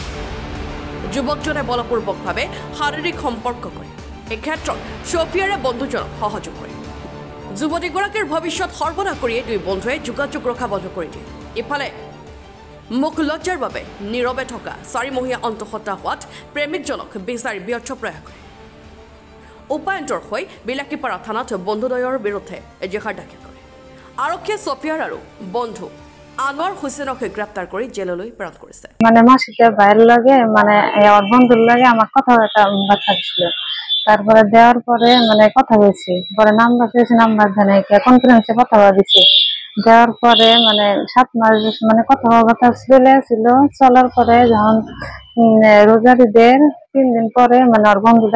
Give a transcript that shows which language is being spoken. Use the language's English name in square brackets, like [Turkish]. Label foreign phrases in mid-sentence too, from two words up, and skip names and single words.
[Assamese] যুৱকজনে বলপূৰ্বকভাৱে শাৰীৰিক সম্পৰ্ক কৰে এই ক্ষেত্ৰত ছফিয়াৰে বন্ধুজনক সহযোগ কৰে যুৱতীগৰাকীৰ ভৱিষ্যত সৰ্বনাশ কৰিয়ে দুই বন্ধুৱে যোগাযোগ ৰখা বন্ধ কৰি দিয়ে ইফালে মুখ লজ্জাৰ বাবে নীৰৱে থকা 4 মহীয়া অন্তঃসত্ত্বা হোৱাত প্ৰেমিকজনক বিচাৰি ব্যৰ্থ প্ৰয়াস কৰে উপায়ন্তৰ হৈ বিলাসীপাৰা থানাত বন্ধুদ্বয়ৰ বিৰুদ্ধে এজাহাৰ দাখিল কৰে আৰক্ষীয়ে ছফিয়াৰ আৰু বন্ধু আনোৱাৰ হুছেইনক গ্ৰেপ্তাৰ কৰি জেললৈ প্ৰেৰণ কৰিছে [Bangla] মানে মাসিটা বাইরের লাগে মানে আমার বন্ধুর লাগে আমার কথা বার্তা ছিল তারপরে দেওয়ার পরে মানে কথা বলছি পরে নাম্বার চেয়েছি নাম্বার দেয় নাই কনফারেন্সে কথা বলেছি দেওয়ার পরে মানে 7 মাস মানে কথা চলে ছিল চলার পরে যখন রোজার ঈদের 3 দিন পরে মানে ওর বন্ধুটা